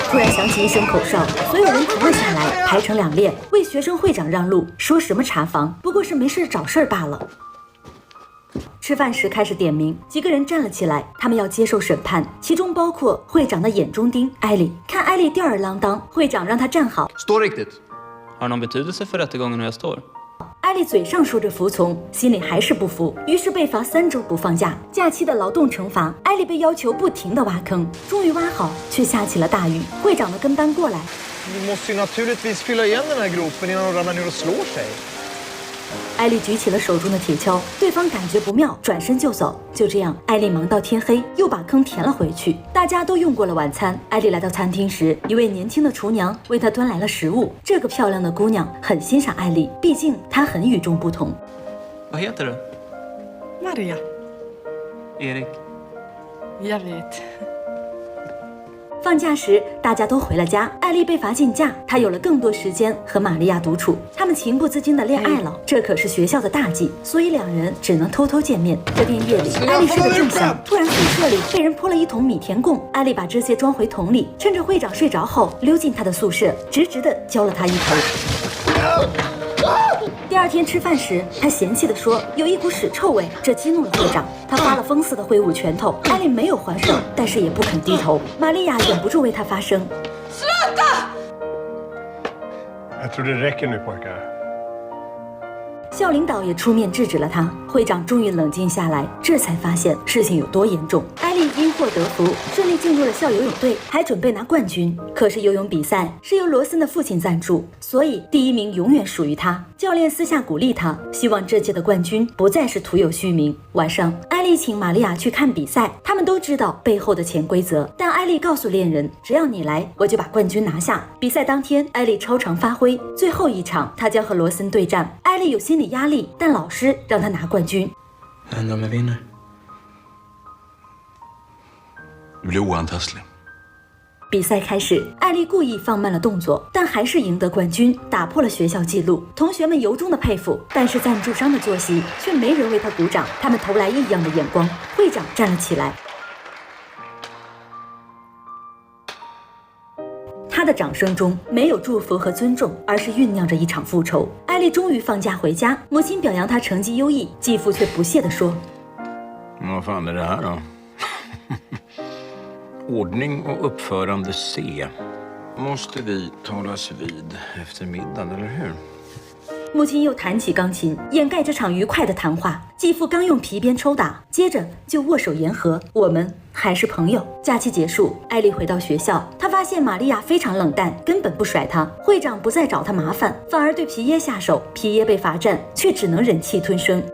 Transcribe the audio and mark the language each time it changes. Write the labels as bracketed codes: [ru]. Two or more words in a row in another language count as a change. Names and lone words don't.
[zh] 突然响起一声口哨，所有人停了下来，排成2列，为学生会长让路。说什么查房，不过是没事找事儿罢了。吃饭时开始点名，几个人站了起来，他们要接受审判，其中包括会长的眼中钉艾莉。看艾莉吊儿郎当，会长让她站好。 [sv] Stå riktigt. Har någon betydelse för rättegången hur jag står? [zh] 艾莉嘴上说着服从，心里还是不服，于是被罚3周不放假。假期的劳动惩罚，艾莉被要求不停地挖坑，终于挖好，却下起了大雨。会长的跟班过来， [sv] Du måste ju naturligtvis fylla igen den här gropen innan de ramlar ner och slår sig. [zh] 艾莉举起了手中的铁锹，对方感觉不妙，转身就走。就这样，艾莉忙到天黑，又把坑填了回去。大家都用过了晚餐，艾莉来到餐厅时，一位年轻的厨娘为她端来了食物。这个漂亮的姑娘很欣赏艾莉，毕竟她很与众不同。 [sv] Vad heter du? Maria. Erik. Jag vet. [zh] 放假时，大家都回了家，艾莉被罚禁假，她有了更多时间和玛利亚独处。他们情不自禁的恋爱了，这可是学校的大忌，所以2人只能偷偷见面。这天夜里，艾莉是个正香，突然宿舍里被人泼了一桶米田共，艾莉把这些装回桶里，趁着会长睡着后溜进他的宿舍，直直的浇了他一头。二天吃饭时，他嫌弃地说有一股屎臭味，这激怒了会长。他发了疯似的挥舞拳头，艾丽没有还手，但是也不肯低头。玛利亚忍不住为他发声。 [sv] Jag tror det räcker nu pojkar. [zh] 校领导也出面制止了他，会长终于冷静下来，这才发现事情有多严重。艾丽因祸得福，顺利进入了校游泳队，还准备拿冠军。可是游泳比赛是由罗森的父亲赞助，所以第1名永远属于他。教练私下鼓励他，希望这届的冠军不再是徒有虚名。晚上，艾丽请玛利亚去看比赛，他们都知道背后的潜规则，但艾丽告诉恋人，只要你来，我就把冠军拿下。比赛当天，艾丽超常发挥，最后一场她将和罗森对战。艾丽有心理压力，但老师让她拿冠军。 [sv] Vad händer om jag vinner? Du blir oantastlig. [zh] 比赛开始，艾丽故意放慢了动作，但还是赢得冠军，打破了学校纪录。同学们由衷的佩服，但是赞助商的坐席却没人为他鼓掌，他们投来异样的眼光。会长站了起来，他的掌声中没有祝福和尊重，而是酝酿着一场复仇。艾丽终于放假回家，母亲表扬她成绩优异，继父却不屑地说：“ [sv] Vad fan är det här då? Ordning och uppförande C. Måste vi talas vid efter middagen, eller hur?” [zh] 母亲又弹起钢琴，掩盖这场愉快的谈话。继父刚用皮鞭抽打，接着就握手言和，我们还是朋友。假期结束，艾丽回到学校，她发现玛利亚非常冷淡，根本不甩她。会长不再找她麻烦，反而对皮耶下手。皮耶被罚站，却只能忍气吞声。